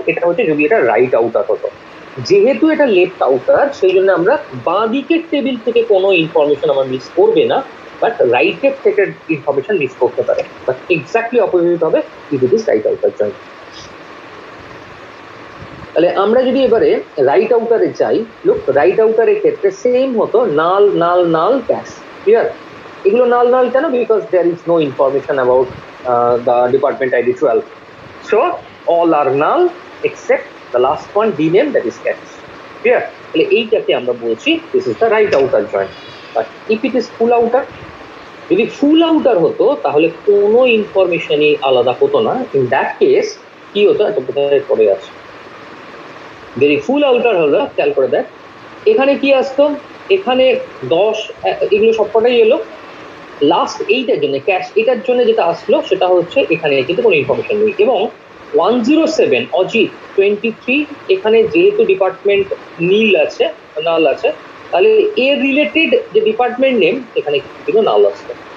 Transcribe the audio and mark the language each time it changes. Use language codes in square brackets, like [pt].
[bn] এটা হচ্ছে যদি এটা রাইট আউটার হতো। যেহেতু এটা লেফট আউটার, সেই জন্য আমরা বাঁ দিকের টেবিল থেকে কোনো ইনফরমেশন আমার মিস করবে না, বাট রাইটের থেকে ইনফরমেশন মিস করতে পারে, বাট এক্স্যাক্টলি অপোজিট হবে [en] If it is right outer join. [bn] তাহলে আমরা যদি এবারে রাইট আউটারে যাই, লুক, রাইট আউটারের ক্ষেত্রে সেম হতো, নাল নাল নাল ক্যাশ। ক্লিয়ার? এগুলো নাল নাল কেন? [en] Because there is no information about the department ID 12. So all are null except the last one, d name, that is cache. Clear? [bn] তাহলে এইটাকে আমরা বলছি [en] this is the right outer join. But if it is full outer, [bn] যদি ফুল outer হতো তাহলে কোনো ইনফরমেশনই আলাদা হতো না। ইন দ্যাট কেস কি হতো, একটা বোধহয় পড়ে আছে, যদি ফুল আউটার হলো, খেয়াল করে দেখ এখানে কি আসতো, এখানে 10 এগুলো সবকটাই এলো, লাস্ট এইটার জন্য ক্যাশ, এটার জন্য যেটা আসলো সেটা হচ্ছে এখানে কিন্তু কোনো ইনফরমেশন নেই, এবং 107 অজিত 23 এখানে যেহেতু ডিপার্টমেন্ট নীল আছে, নাল আছে, তাহলে এর রিলেটেড যে ডিপার্টমেন্ট নেম এখানে কিন্তু নাল আসবে।